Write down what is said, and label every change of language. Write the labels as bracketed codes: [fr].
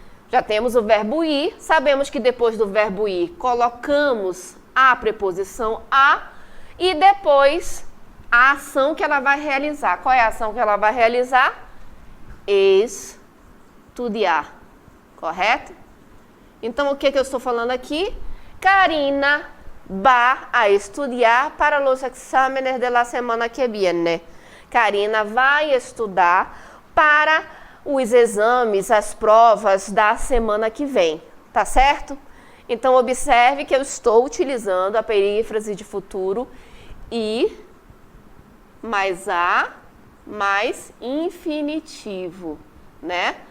[pt] Já temos o verbo ir, sabemos que depois do verbo ir colocamos a preposição a e depois a ação que ela vai realizar. Qual é a ação que ela vai realizar? Estudar, correto? Então, o que eu estou falando aqui? [es] Karina va a estudar para los exámenes de la semana que viene. [pt] Karina vai estudar para os exames, as provas da semana que vem, tá certo? Então, observe que eu estou utilizando a perífrase de futuro ir mais a mais infinitivo, né?